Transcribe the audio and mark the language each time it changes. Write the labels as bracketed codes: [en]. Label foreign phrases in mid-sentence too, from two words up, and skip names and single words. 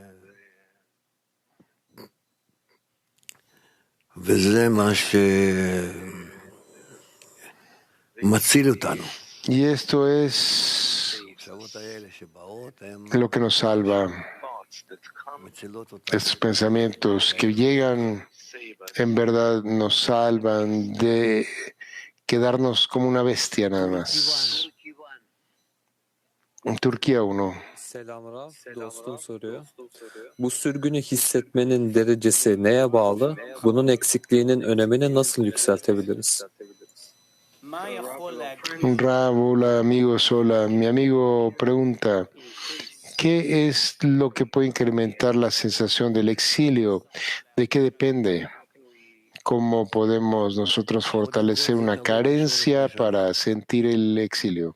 [es] Y esto es lo que nos salva. Estos pensamientos que llegan en verdad nos salvan de quedarnos como una bestia nada más. En Turquía 1. [tr] Selam Rav, dostum soruyor. Bu sürgünü hissetmenin derecesi neye bağlı? Bunun eksikliğinin önemini nasıl yükseltebiliriz? Rav, [es] hola amigos, hola. Mi amigo pregunta, ¿qué es lo que puede incrementar la sensación del exilio? ¿De qué depende? ¿Cómo podemos nosotros fortalecer una carencia para sentir el exilio?